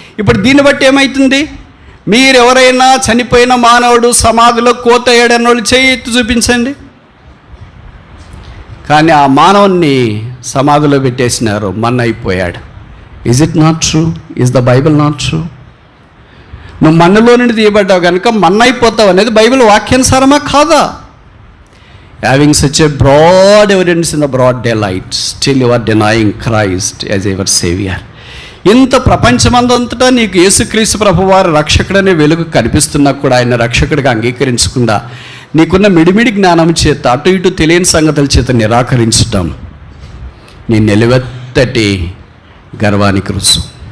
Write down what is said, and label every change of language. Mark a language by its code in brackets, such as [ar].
[te] ఇప్పుడు దీన్ని బట్టి ఏమవుతుంది? మీరెవరైనా చనిపోయిన మానవుడు సమాధిలో కోత అయ్యాడన్న వాళ్ళు చేయి ఎత్తి చూపించండి. కానీ ఆ మానవుణ్ణి సమాధిలో పెట్టేసినారు, మన్న అయిపోయాడు. [en] Is it not true? Is the Bible not true? [te] నువ్వు మన్నులో నుండి తీయబడ్డావు కనుక మన్న అయిపోతావు అనేది బైబిల్ వాక్యానుసారమా కాదా? [en] Having such a broad evidence in the broad daylight, still you are denying Christ as your Savior. [te] ఇంత ప్రపంచమందంతటా నీకు యేసుక్రీస్తు ప్రభువారు రక్షకుడనే వెలుగు కనిపిస్తున్నా కూడా ఆయన రక్షకుడిగా అంగీకరించకుండా నీకున్న మిడిమిడి జ్ఞానం చేత అటు ఇటు తెలియని సంగతుల చేత నిరాకరించటం నీ నిలువెత్తటి గర్వానికి రుసు.